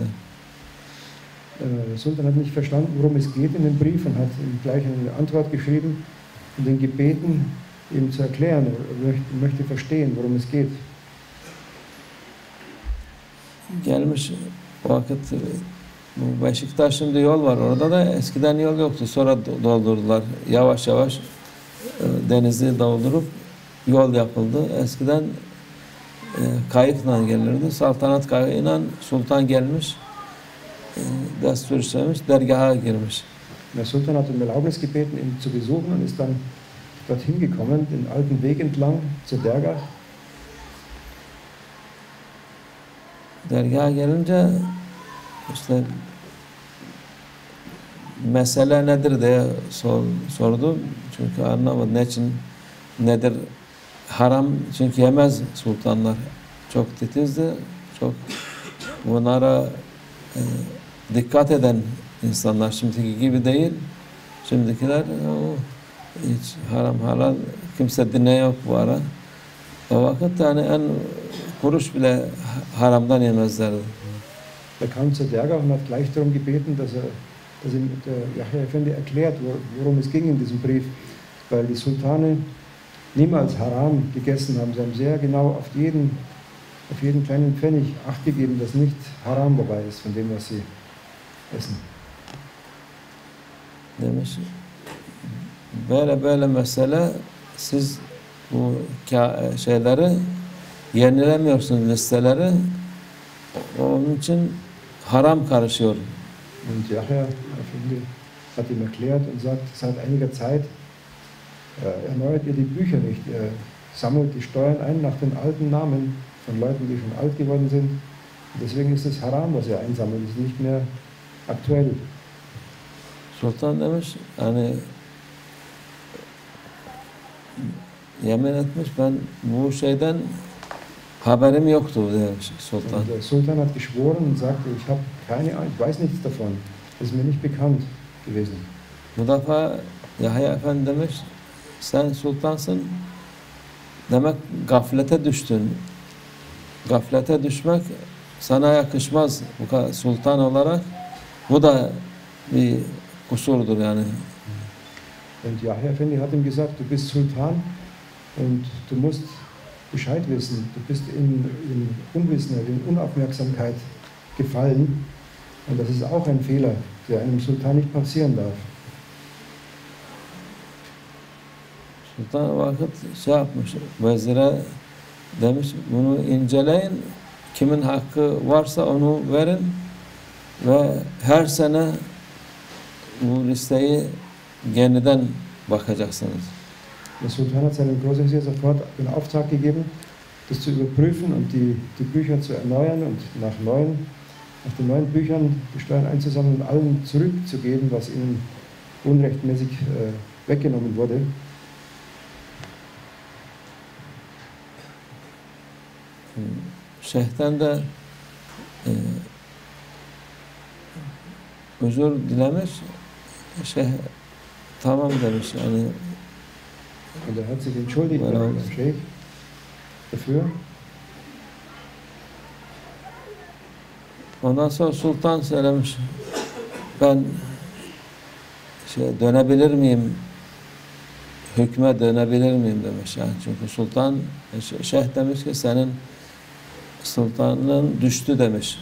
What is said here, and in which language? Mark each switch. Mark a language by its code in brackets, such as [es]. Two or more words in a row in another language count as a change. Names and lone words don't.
[de] Sultan hat nicht verstanden, worum es geht in dem Brief und hat ihm gleich eine Antwort geschrieben und ihn gebeten, ihm zu erklären, möchte verstehen, worum es geht. [tr] Gelmiş vakit bu Beşiktaş şimdi yol var orada da eskiden yol yoktu. Sonra doldurdular. Yavaş yavaş denizi doldurup yol yapıldı. Eskiden kayıkla gelirdi. Saltanat kayığıyla sultan gelmiş. Destur istemiş, dergaha girmiş. [de] Der Sultan hat um Erlaubnis gebeten, ihn zu besuchen und ist dann dorthin gekommen, den alten Weg entlang zur Dergah. [tr] Dergaha gelince işte mesele nedir diye sordu. Çünkü anlamadı nedir haram, çünkü yemez sultanlar. Çok titizdi, çok bunlara dikkat eden insanlar, şimdiki gibi değil. Şimdikiler hiç haram halal kimse dinliyor bu ara. O vakit yani en kuruş bile haramdan yemezlerdi. [de] Er kam zur Dergah und hat gleich darum gebeten, dass ihm der Yahya Effendi erklärt, worum es ging in diesem Brief, weil die Sultane niemals haram gegessen haben. Sie haben sehr genau auf jeden kleinen Pfennig Acht gegeben, dass nicht haram dabei ist von dem, was sie essen. [tr] Demiş, böyle mesele siz bu şeyleri yenilemiyorsunuz, listeleri. Onun için haram karışıyor. [de] Und Yahya Effendi hat ihm erklärt und sagt, seit einiger Zeit erneuert ihr die Bücher nicht. Ihr sammelt die Steuern ein nach den alten Namen von Leuten, die schon alt geworden sind. Und deswegen ist es haram, was ihr einsammelt. Es ist nicht mehr aktuell. [tr] Sultan demiş, hani yemin etmiş, ben bu şeyden haberim yoktu demiş Sultan. [de] Und der Sultan hat geschworen und sagte, ich habe keine Ahnung, ich weiß nichts davon. Das ist mir nicht bekannt gewesen. [tr] Bu defa Yahya Efendi demiş, sen sultansın, demek gaflete düştün. Gaflete düşmek sana yakışmaz bu kadar sultan olarak. Bu da bir kusurdur yani. [de] Und Yahya Effendi hat ihm gesagt, du bist Sultan und du musst Bescheid wissen. Du bist in Unwissenheit, in Unaufmerksamkeit gefallen. Und das ist auch ein Fehler, der einem Sultan nicht passieren darf. [tr] Sultan vakit şey yapmış, vezire demiş, bunu inceleyin, kimin hakkı varsa onu verin ve her sene bu listeyi yeniden bakacaksınız. [de] Der Sultan hat seinem Großvezier sofort den Auftrag gegeben, das zu überprüfen und die Bücher zu erneuern und nach den neuen Büchern die Steuern einzusammeln und allen zurückzugeben, was ihnen unrechtmäßig weggenommen wurde. [tr] Şeyh'ten de özür dilemiş. Şeyh tamam demiş yani. [de] Und er hat sich entschuldigt beim Scheich dafür. [tr] Ondan sonra sultan söylemiş, ben dönebilir miyim, hükme dönebilir miyim demiş. Yani çünkü sultan, şeyh demiş ki senin sultanlığın düştü demiş.